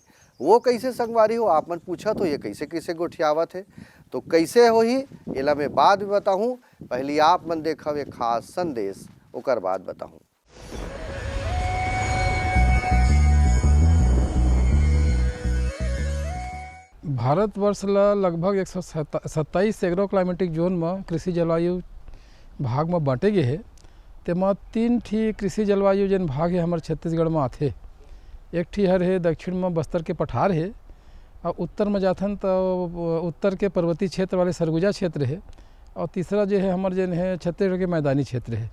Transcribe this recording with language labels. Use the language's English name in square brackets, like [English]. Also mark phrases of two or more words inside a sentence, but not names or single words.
[Chhattisgarhi] वो कैसे संगवारी हो आप मन पूछत हो, ये कैसे कैसे गोठियावत है तो कैसे होही एला मैं बाद में बताहूँ। पहले आप मन देखो एक खास संदेश, ओकर बाद बताहूँ। भारतवर्ष ला लगभग 127 [English] agro climatic zone [Chhattisgarhi] में कृषि जलवायु भाग में बांटे गए है। तेमा 3 ठी कृषि जलवायु जन भाग है हमारे छत्तीसगढ़ में आथे। एक ठी हर है दक्षिण में बस्तर के पठार है, और उत्तर में जाथन तो उत्तर के पर्वतीय क्षेत्र वाले सरगुजा क्षेत्र है, और तीसरा जो है हमारे जन है छत्तीसगढ़ के मैदानी क्षेत्र है।